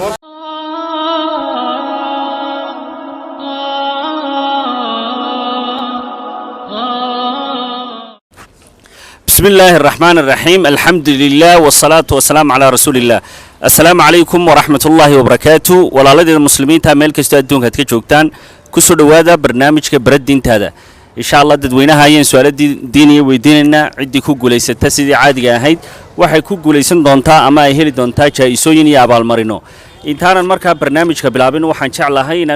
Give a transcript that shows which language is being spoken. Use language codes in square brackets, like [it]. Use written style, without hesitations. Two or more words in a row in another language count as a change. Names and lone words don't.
[ar] بسم الله الرحمن الرحيم الحمد لله والصلاة والسلام على رسول الله السلام عليكم ورحمة الله وبركاته [so] walaalada muslimiinta meel kasta adduunka ka joogtaan ku soo dhawaada barnaamijka baradintaada [ar] إن شاء الله [so] dadweynaha ayaan su'aalo diiniye weydiinayna cidii ku guuleysata sidii caadiga ahayd waxay ku guuleysan doontaa ama ay heli doontaa jaaisooyin iyo abaalmarino intaanan markaa barnaamijka bilaabin waxaan jeclahay inaan